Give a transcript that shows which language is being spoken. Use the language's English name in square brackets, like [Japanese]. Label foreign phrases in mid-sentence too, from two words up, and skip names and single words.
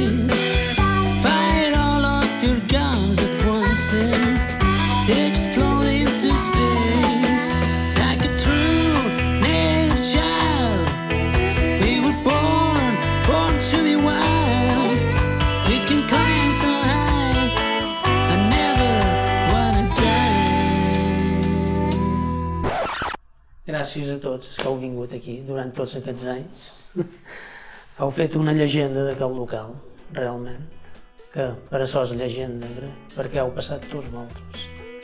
[English] Fire all of your guns at once and explode into space like a true native child. We were born to be wild. We can climb so high, I never wanna die. [Catalan] Gràcies a tots els que heu vingut aquí durant tots aquests anys. Heu fet una llegenda d'aquest local, realment, que per això és llegenda, perquè heu passat tots vosaltres.